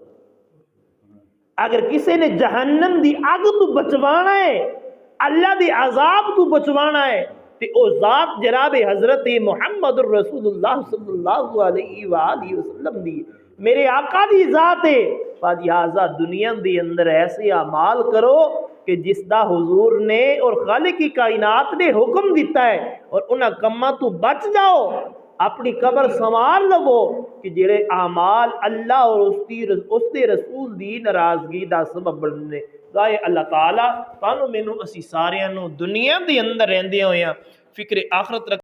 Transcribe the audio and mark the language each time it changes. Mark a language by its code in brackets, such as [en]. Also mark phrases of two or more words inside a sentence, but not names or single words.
[pa] اگر کسی نے جہنم دی اگ تو بچوانا ہے، اللہ دی عذاب تو بچوانا ہے، تے او ذات جناب حضرت محمد الرسول اللہ [ar] صلی اللہ علیہ وآلہ وسلم [pa] دی، میرے آقا دی ذات ہے۔ لہذا دنیا دی اندر ایسے اعمال کرو کہ جس دا حضور نے اور خالق کی کائنات نے حکم دیتا ہے، اور انہاں کماں تو بچ جاؤ، اپنی قبر سنوار لو کہ جڑے اعمال اللہ اور اس دے رسول دی ناراضگی دا سبب بننے۔ گائے اللہ تعالیٰ تانوں مینوں اسی ساریاں نوں دنیا دے اندر رہندے ہویاں فکر آخرت رکھ